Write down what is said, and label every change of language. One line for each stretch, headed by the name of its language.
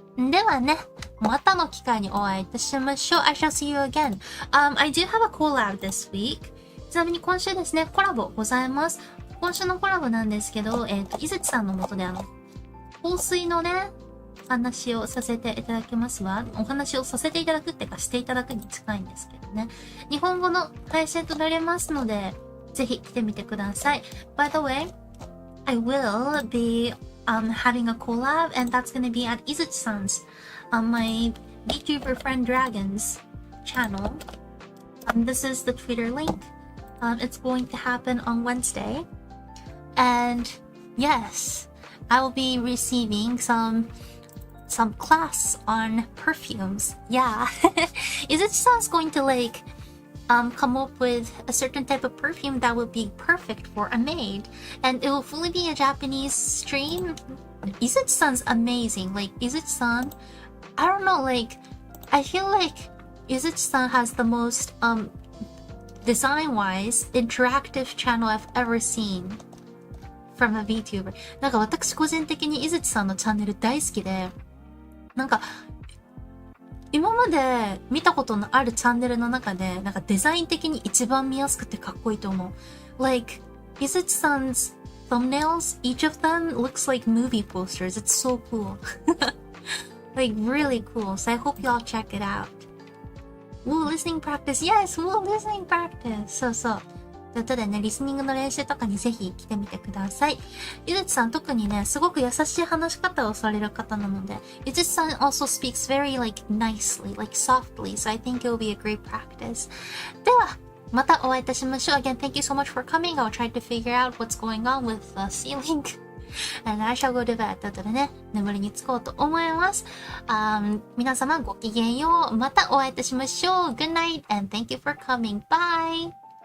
Japanese: ではね、またの機会にお会いいたしましょう。
English: I shall see you again. I do have a collab this week.
Japanese: ちなみに今週ですね、コラボございます。今週のコラボなんですけど、伊槌さんのもとで香水のね、話をさせていただきますわ。お話をさせていただくってか、していただくに近いんですけどね。日本語の配信となりますので、ぜひ来てみてください。
English: By the way, I will be having a collab, and that's gonna be at Izuchi-san's, my VTuber friend Dragon's channel. This is the Twitter link. It's going to happen on Wednesday. And yes, I will be receiving some class on perfumes. Yeah. Izuchi-san's going to come up with a certain type of perfume that would be perfect for a maid. And it will fully be a Japanese stream. Izuchi-san's amazing. Izuchi-san, I don't know, I feel like Izuchi-san has the most, design-wise, interactive channel I've ever seen from a VTuber.
Japanese: なんか私個人的に伊槌さんのチャンネル大好きで、なんか今まで見たことのあるチャンネルの中で、なんかデザイン的に一番見やすくてかっこいいと思う。
English: 伊槌さん 's thumbnails, each of them looks like movie posters. It's so cool. Really cool. So I hope y'all check it out. Woo, listening practice. Yes, woo, listening practice.
Japanese: そうそう。ということでね、リスニングの練習とかにぜひ来てみてください。ゆずちさん特にね、すごく優しい話し方をされる方なので、
English: ゆずちさん also speaks very nicely, softly, so I think it will be a great practice.
Japanese: では、またお会いいたしましょう。
English: Again, thank you so much for coming. I'll try to figure out what's going on with the ceiling. And I shall go to bed.
Japanese: ということでね、眠りにつこうと思います。皆様ごきげんよう。またお会いいたしましょう。
English: Good night and thank you for coming. Bye!